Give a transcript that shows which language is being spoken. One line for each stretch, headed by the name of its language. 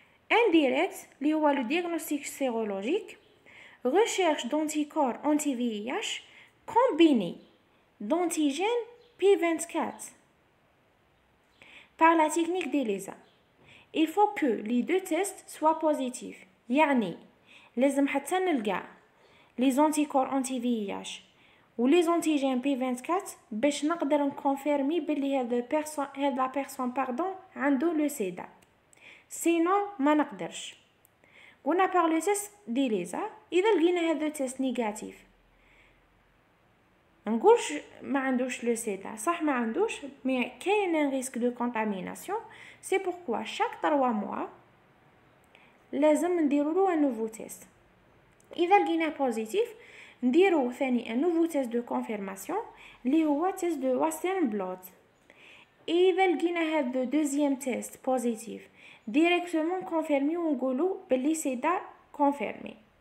French: Indirect, le diagnostic sérologique, recherche d'anticorps anti-VIH combinés d'antigènes P24 par la technique d'ELISA. Il faut que les deux tests soient positifs.
Arabic: يعني لازم حتى نلقى
French: les anticorps anti-VIH ou les antigènes P24
Arabic: باش نقدر نكونفيرمي بلي هاد
French: لا بيرسون
Arabic: عنده
French: le SIDA. Sinon
Arabic: ما نقدرش. قلنا
French: par le test d'ELISA
Arabic: إذا لقينا هذا التست نيجاتيف نقولش ما عندوش
French: le SIDA
Arabic: صح ما عندوش
French: mais
Arabic: كاين
French: un risque de contamination. C'est pourquoi chaque 3 mois
Arabic: لازم نديروا له
French: un nouveau test.
Arabic: إذا لقينا بوزيتيف نديروا ثاني
French: un nouveau test
Arabic: de confirmation اللي هو
French: test de Western blot.
Arabic: إذا لقينا هذا
French: deuxième test positif directement confirmé
Arabic: ونقولوا باللي
French: SIDA confirmé.